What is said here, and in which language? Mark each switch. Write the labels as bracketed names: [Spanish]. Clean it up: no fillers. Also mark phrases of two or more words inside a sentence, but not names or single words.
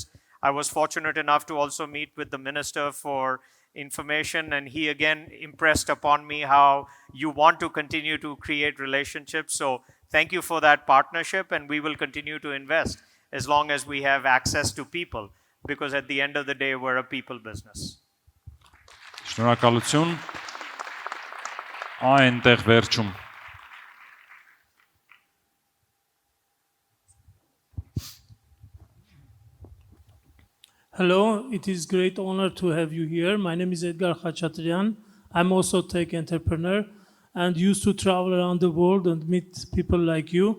[English] I was fortunate enough to also meet with the Minister for Information, and he again impressed upon me how you want to continue to create relationships. So thank you for that partnership, and we will continue to invest as long as we have access to people, because at the end of the day, we're a people business. [Armenian] Շնորհակալություն։ Այնտեղ վերջում։ [English] Hello, it is great honor to have you here. My name is Edgar Khachatryan. I'm also a tech entrepreneur and used to travel around the world and meet people like you.